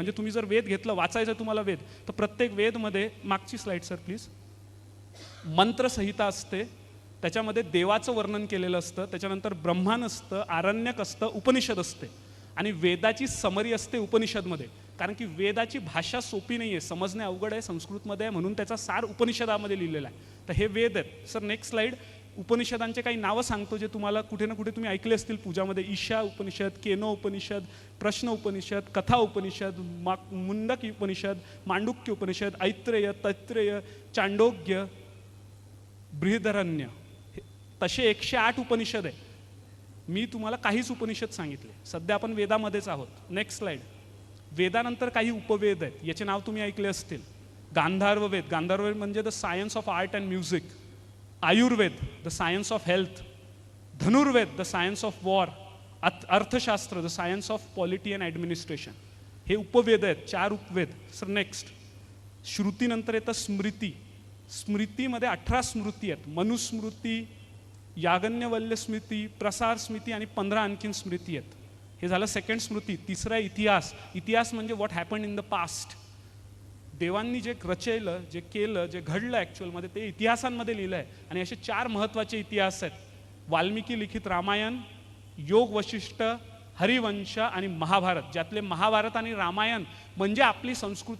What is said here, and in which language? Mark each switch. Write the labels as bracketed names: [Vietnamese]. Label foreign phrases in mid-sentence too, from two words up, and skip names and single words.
[Marathi] म्हणजे तुम्ही जर वेद घेतलं, वाचायचं तुम्हाला वेद, तर प्रत्येक वेदमध्ये, मागची [English] slide sir please, [Marathi] मंत्रसंहिता असते, त्याच्यामध्ये देवाचं वर्णन केलेलं असतं, त्याच्यानंतर ब्रह्मांड असतं, आरण्यक असतं, उपनिषद असते, आणि वेदाची समरी असते उपनिषदमध्ये. कारण की वेदाची भाषा सोपी नाही आहे, समजणे अवघड आहे, संस्कृतमध्ये आहे, म्हणून त्याचा सार उपनिषदामध्ये लिहिलेला आहे. तर हे वेद आहेत. [English] sir next slide. [Marathi] उपनिषदांचे काही नावं सांगतो जे तुम्हाला कुठे ना कुठे तुम्ही ऐकले असतील पूजामध्ये. ईशा उपनिषद, केनो उपनिषद, प्रश्न उपनिषद, कथा उपनिषद, मुंडक उपनिषद, मांडुक्य उपनिषद, ऐत्रेय, तैत्रेय, चांडोग्य, बृहदरण्य. तसे 108 उपनिषद आहे. मी तुम्हाला काहीच उपनिषद सांगितले. सध्या आपण वेदामध्येच आहोत. [English] next slide. [Marathi] वेदानंतर काही उपवेद आहेत, याचे नाव तुम्ही ऐकले असतील. गांधार्व वेद, गांधार्व वेद म्हणजे [English] the science of art and music. [Marathi] आयुर्वेद, [English] the science of health. [Marathi] धनुर्वेद, [English] the science of war. [Marathi] अर्थशास्त्र, [English] the science of polity and administration. [Marathi] हे उपवेद आहेत, 4 उपवेद. [English] sir next. [Marathi] श्रुतीनंतर येतं स्मृती. स्मृतीमध्ये 18 स्मृती आहेत. मनुस्मृती, याज्ञवल्क्य स्मृती, प्रसार स्मृती आणि 15 आणखीन स्मृती आहेत. हे झालं सेकंड स्मृती. तिसरा इतिहास. इतिहास म्हणजे [English] what happened in the past. [Marathi] देवांनी जे रचलं, जे केलं, जे घडलं ॲक्च्युअलमध्ये ते इतिहासांमध्ये लिहिलं आहे. आणि असे 4 महत्त्वाचे इतिहास आहेत. वाल्मिकी लिखित रामायण, योग वशिष्ठ, हरिवंश आणि महाभारत. ज्यातले महाभारत आणि रामायण म्हणजे आपली संस्कृती.